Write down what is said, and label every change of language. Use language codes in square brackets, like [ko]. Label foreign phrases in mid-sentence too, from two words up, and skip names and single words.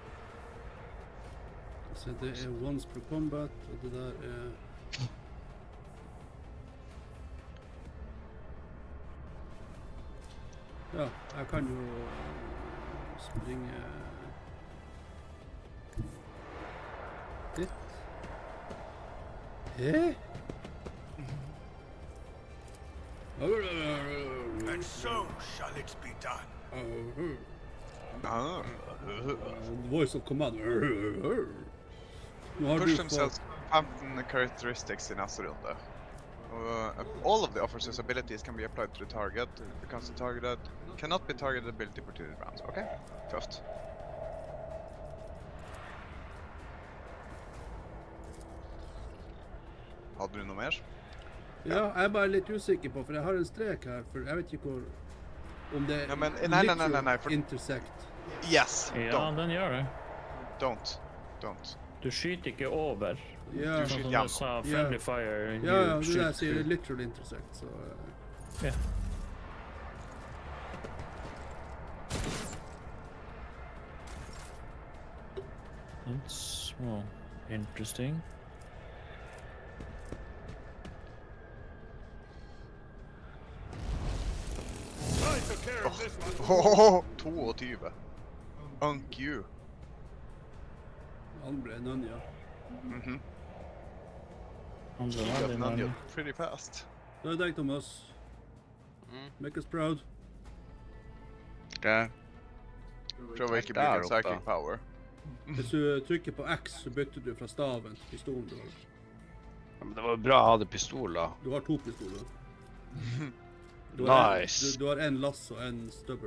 [no] Så det once per combat, og det der Ja, jeg kan jo springe dit. [en] And so shall it be done. Voice of command. [no] Nå har Først du som sagt 15 characteristics i neste runde. [en] All of the officer's abilities can be applied to the target. The constant target cannot be targeted ability for 2 rounds. [no] Ok, tøft. Hadde du noe mer? Ja, jeg er bare litt usikker på, for jeg har en strek her, for jeg vet ikke om det Ja, men, nei, for... [en] intersect. Yes, [no] Ja, den gjør det. [en] Don't. [no] Du skyter ikke over. Ja, Du skyter gjennom. Sa [en] friendly fire. [no] Ja, det der sier [en] literal intersect, [no] så... Ja. [en] That's, well, interesting. I took care of this one. 22. Unk you. [no] Han ble Nanja. [en] Nanja pretty fast. [no] Da er det deg, Thomas. [en] Make us proud. Okay. [no] Prøv å ikke bruke [en] psychic power. [no] Hvis du trykker på X, så bytter du fra staven til pistolen du har. Ja, men det var bra å ha det pistol da. Du har 2 pistoler. Nice. Du har en lass og en stubber.